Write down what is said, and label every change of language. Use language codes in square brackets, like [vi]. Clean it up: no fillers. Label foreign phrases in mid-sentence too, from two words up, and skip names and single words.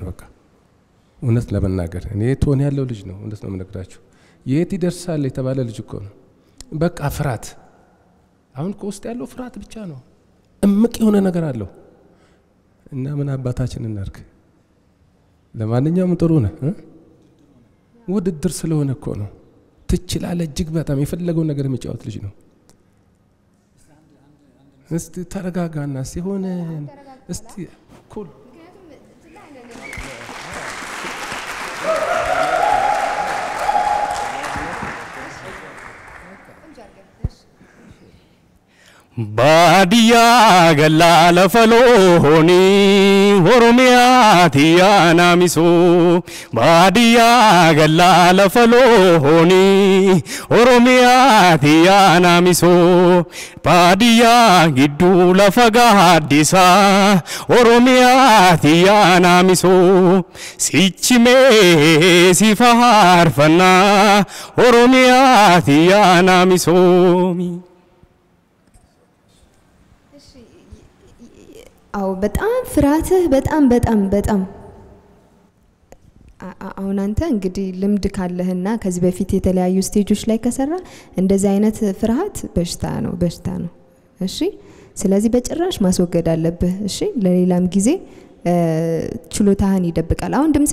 [am] በቃ እውነት ለመናገር እኔ ቶን ያለው ልጅ ነው እውነት ነው የምነግራችሁ የት ይደርሳል የተባለ ልጅ እኮ ነው በቃ ፍርሃት አሁን ኮስት ያለው ፍርሃት ብቻ ነው እምቅ የሆነ ነገር አለው እና ምን አባታችን እናርክ ለማንኛውም ጥሩ ነው ውድድር ስለሆነ እኮ ነው ትችላለህ እጅግ በጣም የፈለገው ነገር የሚጫወት ልጅ ነው እስቲ ተረጋጋና ሲሆን እስቲ ኩል [om] Baadiyaa gallaa lafa loonii Oromiyaati yaana misoo Baadiyaa gallaa lafa loonii Oromiyaati yaana misoo Baadiyaa gidduu lafa gaaddisaa Oromiyaati yaana misoo Sichimee si faarfannaa Oromiyaati yaana misoo [am] አው በጣም ፍርሃትህ በጣም አሁን አንተ እንግዲህ ልምድ ካለህና ከዚህ በፊት የተለያዩ ስቴጆች ላይ ከሰራ እንደዚህ አይነት ፍርሃት በሽታ ነው እሺ ስለዚህ በጭራሽ ማስወገድ አለብህ እሺ ለሌላም ጊዜ ችሎታህን ይደብቃል አሁን ድምጽ